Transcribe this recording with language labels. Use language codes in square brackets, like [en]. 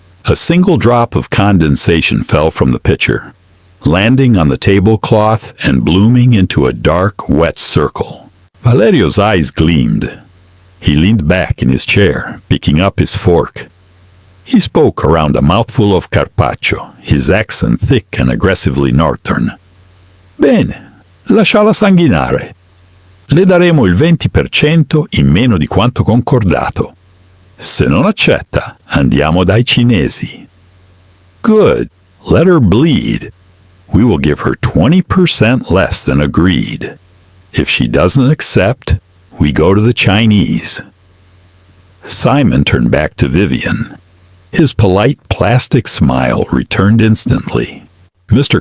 [en] A single drop of condensation fell from the pitcher, landing on the tablecloth and blooming into a dark, wet circle. Valerio's eyes gleamed. He leaned back in his chair, picking up his fork. He spoke around a mouthful of carpaccio, his accent thick and aggressively northern. [it] "Bene, lasciala sanguinare. Le daremo il 20% in meno di quanto concordato. Se non accetta, andiamo dai cinesi." [en] "Good. Let her bleed. We will give her 20% less than agreed. If she doesn't accept, we go to the Chinese." Simon turned back to Vivian. His polite plastic smile returned instantly. "Mr.